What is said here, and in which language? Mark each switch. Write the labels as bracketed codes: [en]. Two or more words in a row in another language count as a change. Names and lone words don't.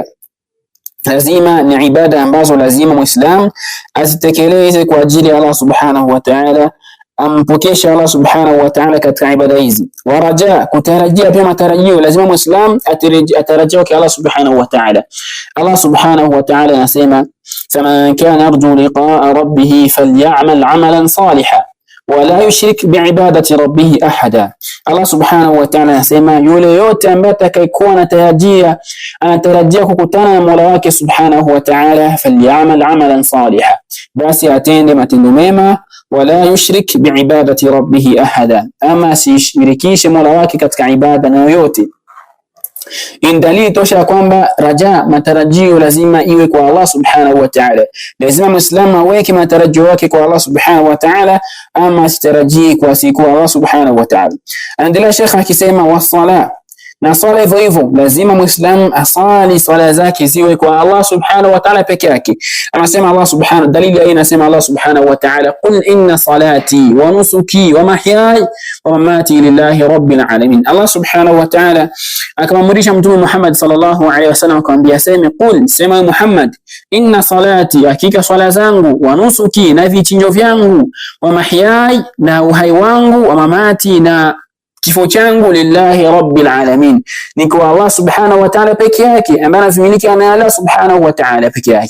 [sw] Lazima ni ibada ambazo lazima Muislam azitekeleze kwa ajili ya [ar] الله سبحانه وتعالى, [sw] ampokesha [ar] الله سبحانه وتعالى [sw] katika ibada hizi. [ar] ورجاء, [sw] kutarajia pia matarajio, lazima Muislam atarajia kwa [ar] الله سبحانه وتعالى. الله سبحانه وتعالى [sw] anasema, [ar] فمن كان يرجو لقاء ربه فليعمل عملا صالحا ولا يشرك بعبادة ربه أحدا. الله سبحانه وتعالى [sw] anasema, yule yote ambaye atakayekuwa anatarajia kukutana na Mola wake [ar] سبحانه وتعالى, فليعمل عملا صالحا, [sw] basi atende matendo mema, [ar] ولا يشرك بعبادة ربه أحدا, [sw] ama sishirikishe Mola wake katika ibada na yoyote. In dalili tosha kwamba raja, matarajio lazima iwe kwa [ar] الله سبحانه وتعالى. [sw] Lazima Muislamu aweke matarajio yake kwa [ar] الله سبحانه وتعالى, [sw] ama asitarajie kwa siku [ar] الله سبحانه وتعالى. [sw] Anaendelea Sheikh akisema, wasala, na swala hivyo hivyo lazima Muislamu asali swala zake ziwe kwa [ar] الله سبحانه وتعالى [sw] peke yake. Anasema [ar] الله سبحانه, [sw] dalili hii inasema [ar] الله سبحانه وتعالى, قل إن صلاتي ونسكي ومحياي ومماتي لله رب العالمين. الله سبحانه وتعالى [sw] akamamrisha Mtume Muhammad [ar] صلى الله عليه وسلم [sw] akamwambia aseme, qul, sema Muhammad, [ar] إن صلاتي, [sw] hakika swala zangu, [ar] ونسكي, [sw] na vichinjo vyangu, [ar] ومحياي, [sw] na uhai wangu, [ar] ومماتي, [sw] na kifo changu, [ar] لله رب العالمين, [sw] ni kwa [ar] الله سبحانه وتعالى [sw] peke yake, ambaye anamiliki na [ar] الله سبحانه وتعالى [sw] peke yake.